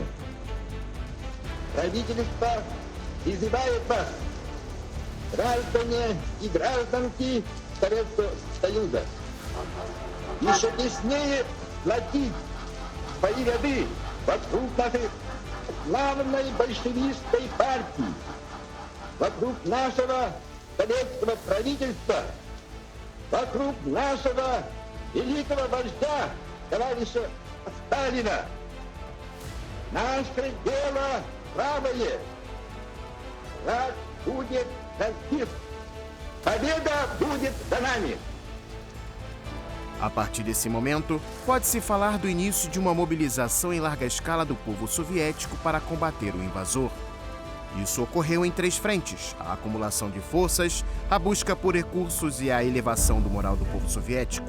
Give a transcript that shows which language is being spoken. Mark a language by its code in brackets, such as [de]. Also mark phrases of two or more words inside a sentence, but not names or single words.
[ru] Правительство призывает вас, граждане и гражданки Советского Союза, еще теснее сплотить свои ряды вокруг нашей славной большевистской партии, вокруг нашего советского правительства, вокруг нашего великого вождя, товарища Сталина. Наше дело правое. Враг будет разбит. Победа будет за нами. [pt] A partir desse momento, pode-se falar do início de uma mobilização em larga escala do povo soviético para combater o invasor. Isso ocorreu em 3 frentes: a acumulação de forças, a busca por recursos e a elevação do moral do povo soviético.